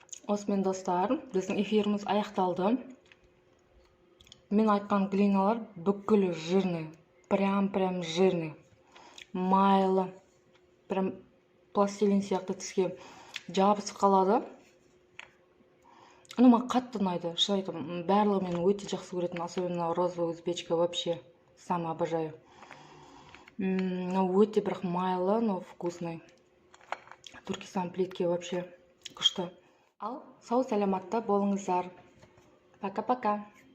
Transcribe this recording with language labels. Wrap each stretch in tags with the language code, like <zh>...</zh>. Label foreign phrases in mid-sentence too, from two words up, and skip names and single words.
<kk>Осымен достар, біздің эфиріміз аяқталды. Мен айтқан глиналар бүкілі жирный,</kk> <ru>прям жирный,</ru> <kk>майлы, прям пластилин сияқты тіске жабысып қалады. Маған қатты ұнайды, шын айтамын, барлығы мен өте жақсы көретін,</kk> <ru>особенно розовая узбечка, вообще самый обожаю.</ru> <kk>Өте бірақ майлы,</kk> <ru>но вкусный.</ru> <kk>Туркестан плитке вообще күшті. Ал сау саламатта болыңыздар.</kk> <ru>Пока-пока.</ru>